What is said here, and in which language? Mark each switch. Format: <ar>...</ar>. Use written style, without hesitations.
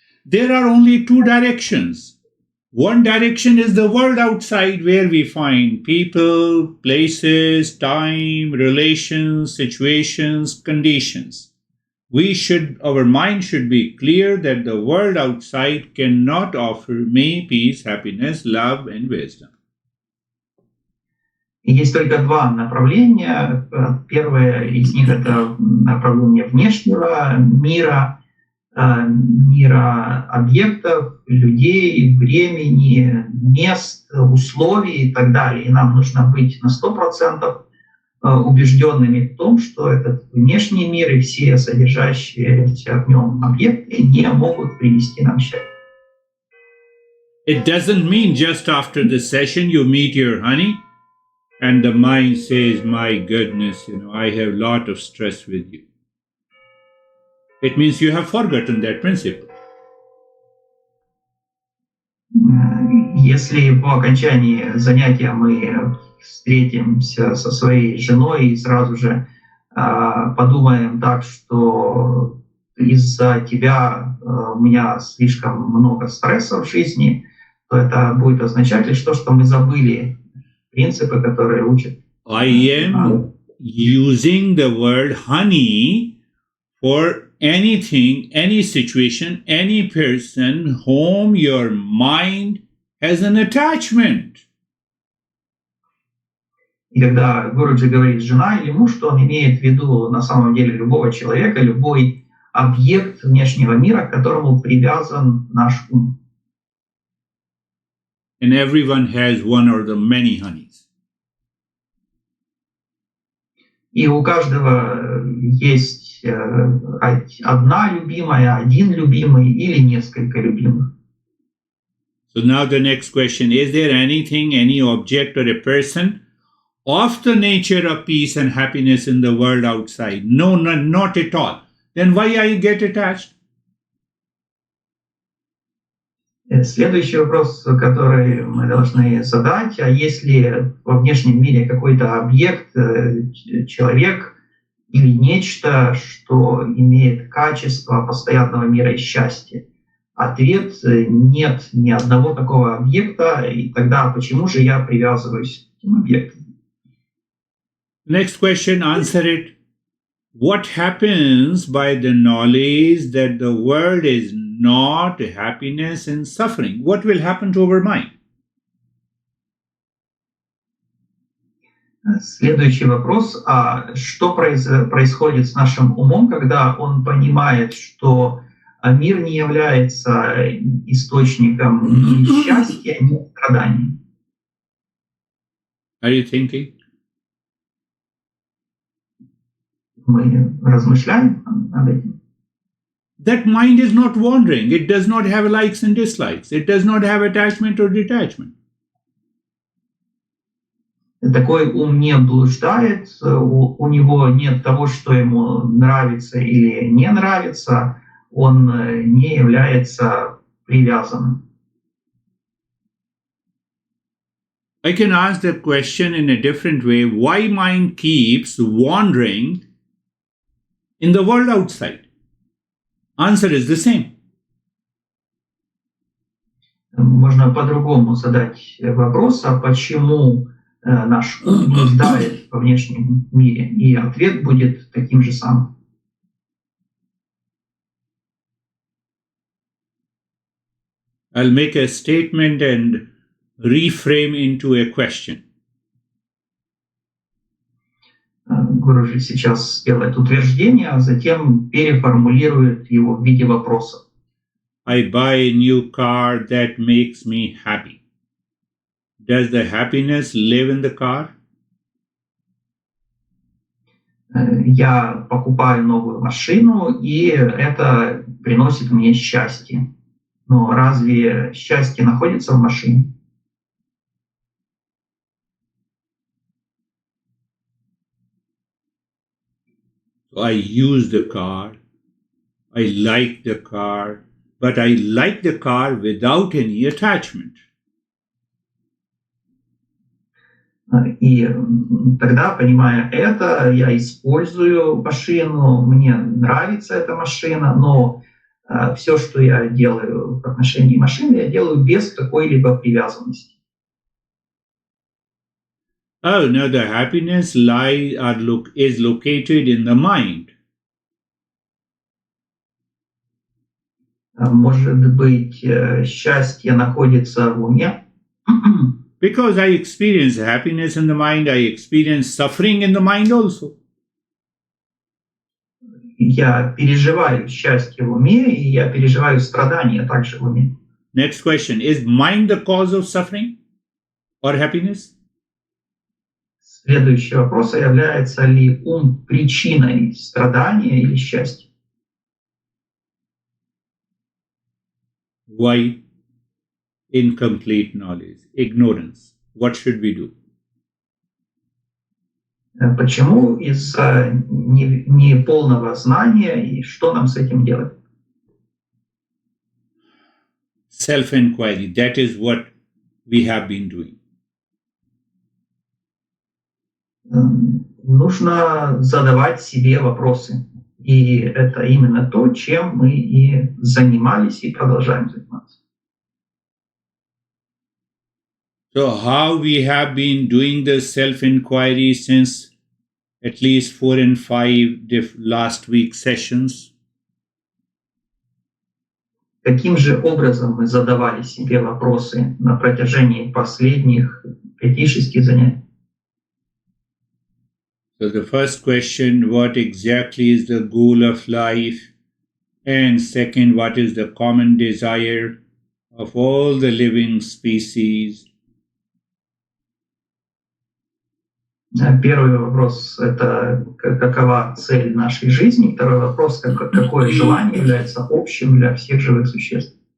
<en>There are only two directions. One direction is the world outside, where we find people, places, time, relations, situations, conditions. Our mind should be clear that the world outside cannot offer me peace, happiness, love, and wisdom.</en> <ru>И есть только два направления. Первое из них — это направление внешнего мира, мира объектов, людей, времени, мест, условий и так далее. И нам нужно быть на 100% убежденными в том, что этот внешний мир и все содержащиеся в нем объекты не могут принести нам счастье.</ru> <en>It doesn't mean just after the session you meet your honey and the mind says, my goodness, I have a lot of stress with you. It means you have forgotten that principle.</en> <ru>Если по окончании занятия мы встретимся со своей женой и сразу же подумаем так, что из-за тебя у меня слишком много стресса в жизни, то это будет означать лишь то, что мы забыли принципы, которые учат.</ru> <en>I am using the word honey for anything, any situation, any person whom your mind has an attachment.</en> <ru>И когда Гуруджи говорит «жена» или «муж», то он имеет в виду на самом деле любого человека, любой объект внешнего мира, к которому привязан наш ум.</ru> <en>And everyone has one or the many honeys.</en> <ru>И у каждого есть одна любимая, один любимый или несколько любимых.</ru> <en>So now the next question, is there anything, any object or a person of the nature of peace and happiness in the world outside? No, not at all. Then why I get attached?</en> <ru>Следующий вопрос, который мы должны задать, а если во внешнем мире какой-то объект, человек или нечто, что имеет качество постоянного мира и счастья? Ответ – нет ни одного такого объекта, и тогда почему же я привязываюсь к этим объектам?</ru> <en>Next question, answer it. What happens by the knowledge that the world is not happiness and suffering? What will happen to our mind?</en> <ru>Следующий вопрос. А что происходит с нашим умом, когда он понимает, что мир не является источником ни счастья, ни страданий?</ru> <en>Are you thinking?</en> <ru>Мы размышляем над этим.</ru> <en>That mind is not wandering. It does not have likes and dislikes. It does not have attachment or detachment.</en> <ru>Такой ум не блуждает, у него нет того, что ему нравится или не нравится, он не является привязанным.</ru> <en>I can ask the question in a different way. Why mind keeps wandering in the world outside? Answer is the same.</en> <ru>Можно по-другому задать вопрос, а почему наш ум блуждает во внешнем мире? И ответ будет таким же самым.</ru> <en>I'll make a statement and reframe into a question.</en> <ru>Гуруджи сейчас сделает утверждение, а затем переформулирует его в виде вопроса.</ru> <en>I buy a new car that makes me happy. Does the happiness live in the car?</en> <ru>Я покупаю новую машину, и это приносит мне счастье. Но разве счастье находится в машине?</ru> <en>I use the car. I like the car. But I like the car without any attachment.</en> <ru>И тогда, понимая это, я использую машину, мне нравится эта машина, но все, что я делаю в отношении машины, я делаю без какой-либо привязанности.</ru> <en>Oh, no, the happiness is located in the mind.</en> <ru>Может быть, счастье находится в уме?</ru> <en>Because I experience happiness in the mind, I experience suffering in the mind also.</en> <ru>Я переживаю счастье в уме, и я переживаю страдания также в уме.</ru> <en>Next question. Is mind the cause of suffering or happiness?</en> <ru>Следующий вопрос. Является ли ум причиной страдания или счастья?</ru> <en>Why? Incomplete knowledge, ignorance. What should we do?</en> <ru>Почему? Из-за неполного знания, и что нам с этим делать?</ru> <en>Self-inquiry. That is what we have been doing.</en> <ru>Нужно задавать себе вопросы. И это именно то, чем мы и занимались, и продолжаем заниматься.</ru> <en>So how we have been doing the self-inquiry since at least 4 and 5 last week sessions?</en> <ru>Каким же образом мы задавали себе вопросы на протяжении последних 5-6 занятий?</ru> <en>So the first question, what exactly is the goal of life? And second, what is the common desire of all the living species?</en> <ru>Первый вопрос – это какова цель нашей жизни. Второй вопрос – какое желание является общим для всех живых существ.</ru>